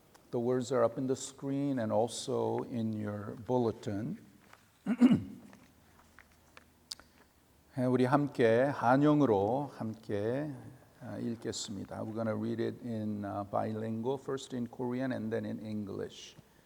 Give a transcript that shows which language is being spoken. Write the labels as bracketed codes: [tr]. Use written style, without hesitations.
[en] The words are up in the screen and also in your bulletin. [ko] 우리 함께 한영으로 함께 읽겠습니다. [en] We're going to read it in bilingual, first in Korean and then in English.